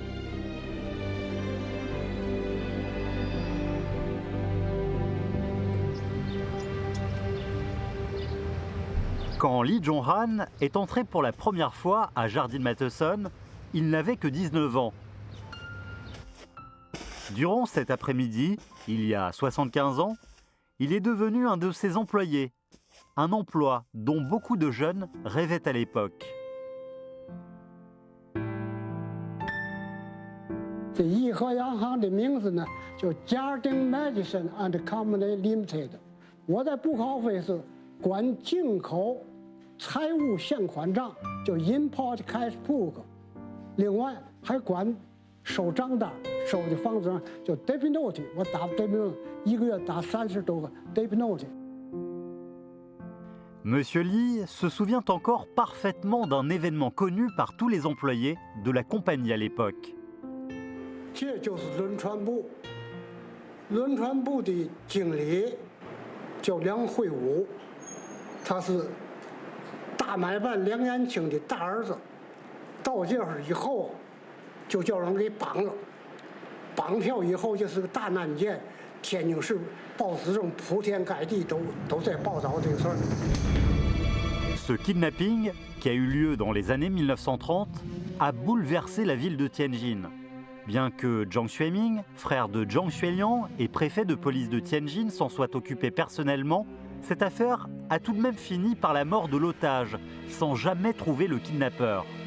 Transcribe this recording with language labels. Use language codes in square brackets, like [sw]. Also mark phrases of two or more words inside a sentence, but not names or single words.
[fr] Quand Li Zhonghan est entré pour la première fois à Jardine Matheson, il n'avait que 19 ans. Durant cet après-midi, il y a 75 ans, il est devenu un de ses employés, un emploi dont beaucoup de jeunes rêvaient à l'époque. [zh] 这颐和洋行的名字呢，叫 Jardine Matheson and Company Limited。我在布考费是管进口财务现款账，叫 [en] Import Cash Book。 [zh] 另外还管收账单，收的房子上叫 [en] Debit Note。 [zh] 我打 [en] Debit Note， [zh] 一个月打30多个 [en] Debit Note。 [fr] Monsieur Li se souvient encore parfaitement d'un événement connu par tous les employés de la compagnie à l'époque. [zh] 这就是轮船部，轮船部的经理叫梁惠武，他是大买办梁延庆的大儿子。到这儿以后，就叫人给绑了，绑票以后就是个大案件，天津市报纸上铺天盖地都在报道这个事儿。 [fr] Ce kidnapping, qui a eu lieu dans les années 1930, a bouleversé la ville de Tianjin. Bien que Zhang Xueming, frère de Zhang Xueliang et préfet de police de Tianjin, s'en soit occupé personnellement, Cette affaire a tout de même fini par la mort de l'otage, sans jamais trouver le kidnappeur.